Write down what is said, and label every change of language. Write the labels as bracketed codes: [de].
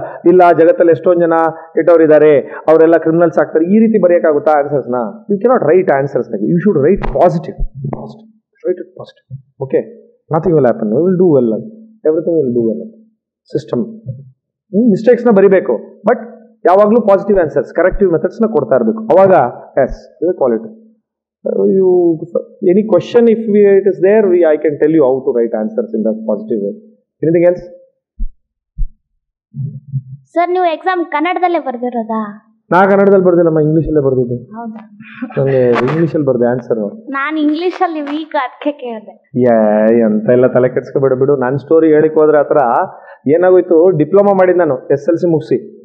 [kn] ಇಲ್ಲ ಜಗತ್ತಲ್ಲಿ ಎಷ್ಟೊಂದು ಜನ ಕೆಟ್ಟವರಿದ್ದಾರೆ, ಅವರೆಲ್ಲ ಕ್ರಿಮಿನಲ್ಸ್ ಆಗ್ತಾರೆ, ಈ ರೀತಿ ಬರೆಯೋಕ್ಕಾಗುತ್ತಾ ಆನ್ಸರ್ಸ್ನ? [en] You cannot write answers like. You should write positive. Write it positive. Okay, nothing will happen. We will do well. Everything will do well. System. [kn] Mistakes na ಬರಿಬೇಕು, but ಯಾವಾಗಲೂ ಪಾಸಿಟಿವ್ ಆನ್ಸರ್ಸ್, ಕರೆಕ್ಟಿವ್ ಮೆಥಡ್ಸ್ನ ಕೊಡ್ತಾ ಇರಬೇಕು. [en] ಅವಾಗ as you call it. You any question if it is there, I can tell you how to write answers in that positive way. Anything else? [kn] Sir, ನೀವು exam ಕನ್ನಡದಲ್ಲೇ ಬರ್ದಿರೋದಾ? ನಾ ಕನ್ನಡದಲ್ಲಿ ಬರ್ದಿಲ್ಲಮ್ಮ, ಇಂಗ್ಲೀಷಲ್ಲೇ ಬರ್ದಿದ್ದೆ. ನನಗೆ ಇಂಗ್ಲೀಷಲ್ಲಿ ಬರ್ದೆ ಆನ್ಸರ್. ನಾನು ಇಂಗ್ಲೀಷಲ್ಲಿ ವೀಕ್, ಅದಕ್ಕೆ ಕೇಳಿದೆ. ಎಂತ ಎಲ್ಲ ತಲೆ ಕೆಡ್ಸ್ಕೊಬೇಡ ಬಿಡು. ನನ್ನ ಸ್ಟೋರಿ ಹೇಳಿಕ್ ಹೋದ್ರೆ ಆ ಥರ ಏನಾಗೋಯ್ತು, ಡಿಪ್ಲೊಮಾ ಮಾಡಿದ್ದು ನಾನು SLC ಮುಗಿಸಿ.